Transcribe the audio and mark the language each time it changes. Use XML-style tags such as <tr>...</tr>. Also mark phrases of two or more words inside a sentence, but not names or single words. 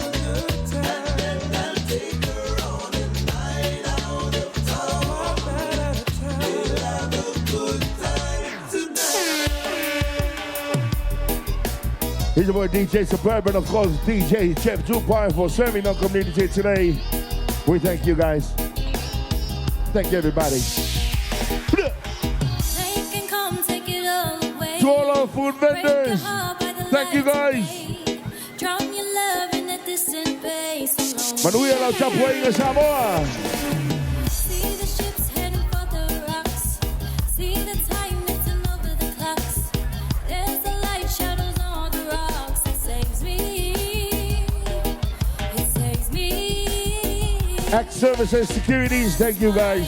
<en>Here's your boy DJ Suburban, of course, DJ Chef 2.0 for serving our community today. We thank you guys. Thank you, everybody. To all our food vendors, thank you guys.</en> <sm>Manuia la</sm> <en>Chapway in Samoa. Act Services, Securities, thank you guys.</en>